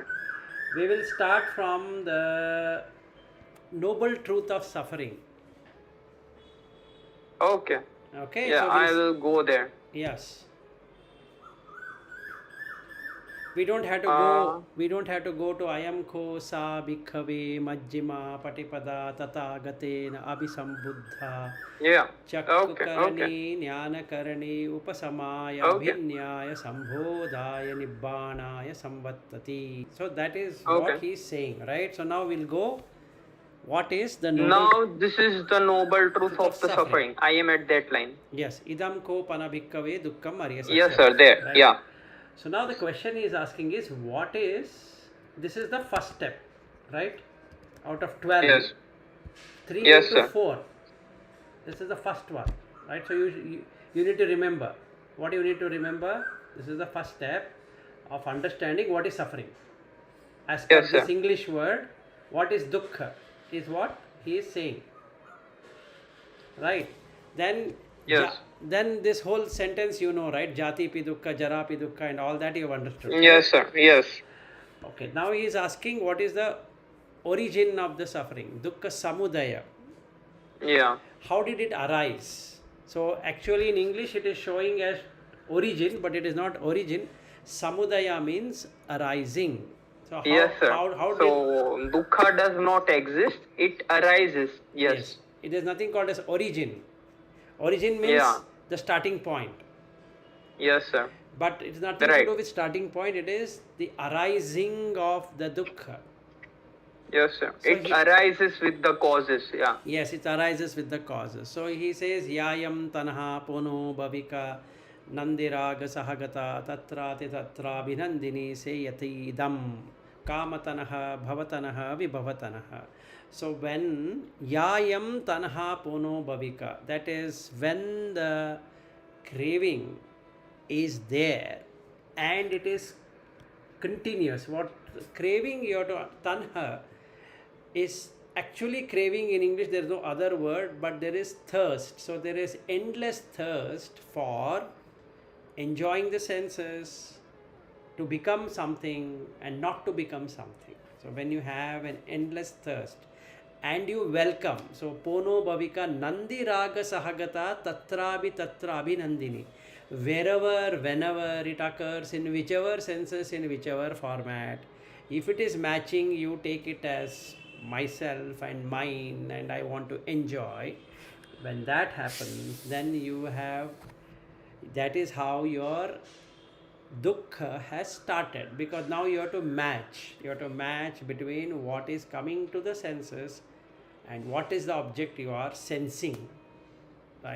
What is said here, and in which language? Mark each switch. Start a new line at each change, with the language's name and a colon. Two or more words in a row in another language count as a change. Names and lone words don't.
English: we will start from the noble truth of suffering. Okay. Okay. Yeah, So I will go there. yes. We don't have to Uh, go. We don't have to go to
Pali: ayam ko sa bhikkhave majjima patipada tata gatena abhisambuddha
English: yeah. Okay.
Pali: चक्षुकरणी ज्ञानकरणी उपसमाय
English: Okay.
Pali: अभिन्याय संबोधाय निब्बाणाय संवत्तति.
English: So that is Okay. what he is saying, right? So now we'll go. What is the noble? Now this is the noble truth of the suffering. suffering. I am at that line. Yes,
Pali: idam ko panabhikkave dukkam arya satyam.
English: Yes, sir. There. Right? Yeah. So now the question he is asking is what is? This is the first step, right? Out of 12, Yes. 3 Yes, into sir. 4. This is the first one, right? So you need to remember. What you need to remember, this is the first step of understanding what is suffering. As per Yes, this sir. English word, what is dukkha is what he is saying, right? Then Yes. then this whole sentence, you know, right?
Pali: Jati pi dukkha, jara pi dukkha,
English: and all that you have understood. Right? Yes, sir. Yes. Okay. Now he is asking what is the origin of the suffering,
Pali: dukkha samudaya.
English: Yeah. How did it arise? So actually in English it is showing as origin, but it is not origin. Samudaya means arising. So Yes, sir. how So dukkha does not exist. It arises. Yes. yes, it is nothing called as origin. Origin means Yeah. the starting point. Yes, sir. But it's nothing Right. to do with starting point. It is the arising of the dukkha. Yes, sir. So It arises with the causes. Yeah. Yes, it arises with the causes. So he says,
Pali: Yayam tanha pono bhavika nandiraga sahagata tatrati tatra binandini seyati idam kamatanaha bhavatanaha vibhavatanaha.
English: So when
Pali: Yayam tanha pono bhavika,
English: that is when the craving is there and it is continuous. What craving you have to tanha is actually craving in English, there is no other word, but there is thirst. So there is endless thirst for enjoying the senses, to become something and not to become something. So when you have an endless thirst and you welcome, so
Pali: pono bhavika nandi raga sahagata tatrabi tatrabi nandini,
English: wherever, whenever it occurs, in whichever senses, in whichever format, if it is matching, you take it as myself and mine and I want to enjoy. When that happens, then you have, that is how your dukkha has started, because now you have to match between what is coming to the senses and what is the object you are sensing, right?